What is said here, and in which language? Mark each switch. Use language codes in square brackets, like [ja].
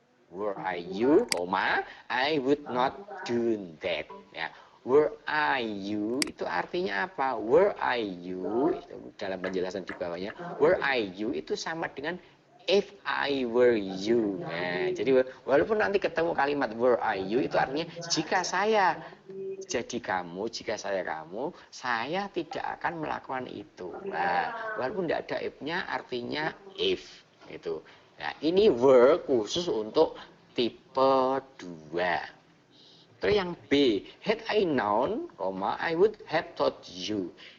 [en] Were I you, I would not do that. [id] Ya. [en] Were I you [id] itu artinya apa? [en] Were I you [id] itu dalam penjelasan di bawahnya. [en] Were I you [id] itu sama dengan [en] if I were you. [id] Nah, jadi walaupun nanti ketemu kalimat [en] were I you [id] itu artinya jika saya jadi kamu, jika saya kamu, saya tidak akan melakukan itu. Nah, walaupun tidak ada if-nya artinya if itu. Nah, ini were khusus untuk tipe 2. Terus yang B, [en] had I known, I would have taught you.